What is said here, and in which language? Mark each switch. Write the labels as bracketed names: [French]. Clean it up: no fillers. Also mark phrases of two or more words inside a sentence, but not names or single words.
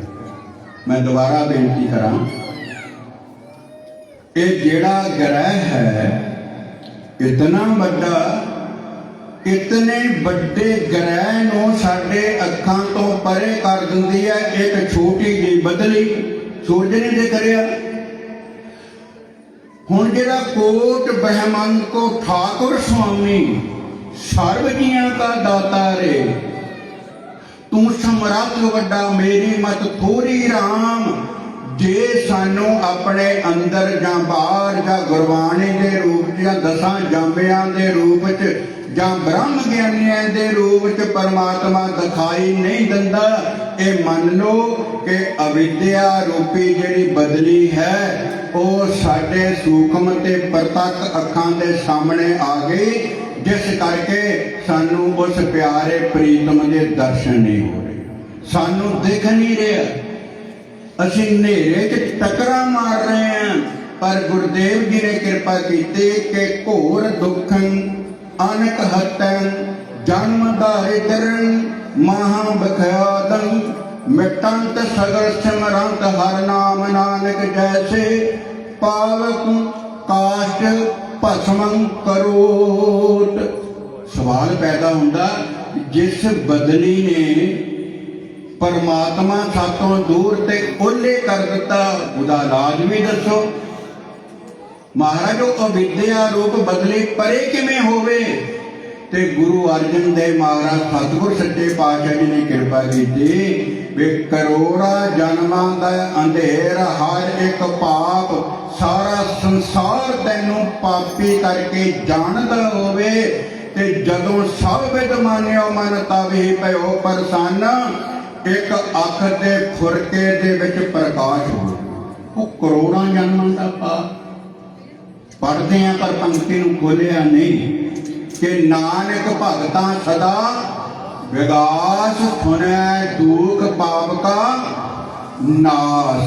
[Punjabi] ਮੈਂ ਦੁਬਾਰਾ ਬੇਨਤੀ ਕਰਾਂ, ਇਹ ਜਿਹੜਾ ਗ੍ਰਹਿ ਹੈ ਇਤਨਾ ਵੱਡਾ, ਇਤਨੇ ਵੱਡੇ ਗ੍ਰਹਿ ਨੂੰ ਸਾਡੇ ਅੱਖਾਂ ਤੋਂ ਪਰੇ ਕਰ ਦਿੰਦੀ ਹੈ ਇੱਕ ਛੋਟੀ ਜਿਹੀ ਬਦਲੀ। ਸੂਰਜ ਨੇ ਜੇ ਕਰਿਆ। ਹੁਣ ਜਿਹੜਾ ਕੋਟ ਬ੍ਰਹਮੰਡ ਕੋ ਠਾਕੁਰ ਸਵਾਮੀ ਸਰਵ ਜੀਆਂ ਕਾ ਦਾਤਾ ਰੇ, ਤੂ ਸਮਰਥ ਵੱਡਾ ਮੇਰੀ ਮਤ ਥੋੜੀ ਰਾਮ। ਜੇ ਸਾਨੂੰ ਆਪਣੇ ਅੰਦਰ ਜਾਂ ਬਾਹਰ ਜਾਂ ਗੁਰਬਾਣੀ ਦੇ ਰੂਪ ਜਾਂ ਦਸਾਂ ਜਾਂਬੀਆਂ ਦੇ ਰੂਪ 'ਚ ਜਾਂ ਬ੍ਰਹਮ ਗਿਆਨੀਆਂ ਦੇ ਰੂਪ 'ਚ ਪਰਮਾਤਮਾ ਦਿਖਾਈ ਨਹੀਂ ਦਿੰਦਾ, ਇਹ ਮੰਨ ਲਓ ਕਿ ਅਵਿੱਦਿਆ ਰੂਪੀ ਜਿਹੜੀ ਬਦਲੀ ਹੈ ਉਹ ਸਾਡੇ ਸੂਖਮ ਤੇ ਪ੍ਰਤੱਖ ਅੱਖਾਂ ਦੇ ਸਾਹਮਣੇ ਆ ਗਈ, ਜਿਸ ਕਰਕੇ ਸਾਨੂੰ ਉਸ ਪਿਆਰੇ ਪ੍ਰੀਤਮ ਦੇ ਦਰਸ਼ਨ ਨਹੀਂ ਹੋ ਰਹੇ, ਸਾਨੂੰ ਦਿਖ ਨਹੀਂ ਰਿਹਾ। ਅਸੀਂ ਹਨੇਰੇ 'ਚ ਟੱਕਰਾਂ ਮਾਰ ਰਹੇ ਹਾਂ, ਪਰ ਗੁਰਦੇਵ ਜੀ ਨੇ ਕਿਰਪਾ ਕੀਤੀ ਕਿ ਘੋਰ ਦੁੱਖੰ ਅਨਕ ਹਤੰ ਜਨਮ ਦਾਰਿਦਰਨ ਮਹਾ ਬਖਿਆਦੰ ਮਿਟੰਤ ਸਗਰ ਸਿਮਰੰਤ ਹਰ ਨਾਮ ਨਾਨਕ ਜੈਸੇ ਪਾਵਕ ਕਾਸ਼ਟ ਭਸਮੰ ਕਰੋਟ। ਸਵਾਲ ਪੈਦਾ ਹੋਤਾ, ਜਿਸ ਬਦਲੀ ਨੇ ਪਰਮਾਤਮਾ ਸਾਥੋਂ ਦੂਰ ਤੇ ਓਹਲੇ ਕਰ ਦਿੱਤਾ, ਉਹਦਾ ਇਲਾਜ ਭੀ ਦੱਸੋ। ਮਹਾਰਾਜ ਉਹ ਅਵਿੱਦਿਆ ਰੂਪ ਬਦਲੀ ਪਰੇ ਕਿਵੇਂ ਹੋਵੇ? ਤੇ ਗੁਰੂ ਅਰਜਨ ਦੇਵ ਮਹਾਰਾਜ ਸਤਿਗੁਰ ਸੱਚੇ ਪਾਤਸ਼ਾਹ ਜੀ ਨੇ ਕਿਰਪਾ ਕੀ ਵੇ ਕਰੋੜਾਂ ਜਨਮਾਂ ਦਾ ਅੰਧੇਰ ਹਰ ਇੱਕ ਪਾਪ ਸਾਰਾ ਸੰਸਾਰ ਤੈਨੂੰ ਪਾਪੀ ਕਰਕੇ ਜਾਣਦਾ ਹੋਵੇ, ਤੇ ਜਦੋਂ ਸਬ ਵਿਦ ਮਾਨਿਓ ਮਨ ਤਬ ਹੀ ਭਯੋ ਪ੍ਰਸੰਨ। ਇੱਕ ਅੱਖ ਦੇ ਫੁਰਕੇ ਦੇ ਵਿੱਚ ਪ੍ਰਕਾਸ਼ ਹੋ, ਉਹ ਕਰੋੜਾਂ ਜਨਮਾਂ ਦਾ ਪਾਪ ਪੜ੍ਹਦੇ ਹੈਂ ਪਰ ਪੰਕਤੀ ਨੂੰ ਖੋਲ੍ਹਿਆ ਨਹੀਂ ਕਿ ਨਾਨਕ ਭਗਤਾਂ ਸਦਾ ਵਿਗਾਸ ਸੁਣੇ ਦੁਖ ਪਾਪ ਕਾ ਨਾਸ਼।